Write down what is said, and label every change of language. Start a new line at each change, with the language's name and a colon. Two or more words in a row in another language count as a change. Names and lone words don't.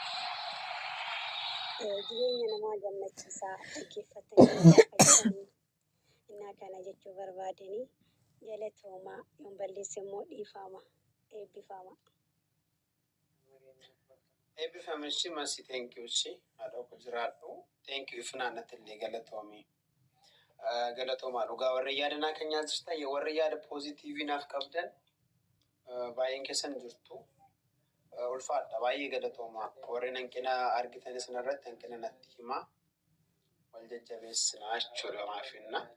Oromo: Jireenya namaa gammachiisaa dhaggeeffatanii innaa kana jechuu barbaadanii galatoomaa yoon balleesse immoo dhiifama eebbifama. Eebbifamichi masi
English: thank you
Oromo: shi haadha ku jiraadhu
English: thank you
Oromo: ifnaannatti illee galatoomii. Galatoomaa dhugaa warra yaadanaa keenyaa jirtan warra yaada poozitiivii naaf qabdan baay'een keessan jirtu. Ulfaadha baay'ee galatoomaa warreen hanqina argitan isin irratti hanqina natti himaa wal jajjabeessinaa jechuudha maafinna.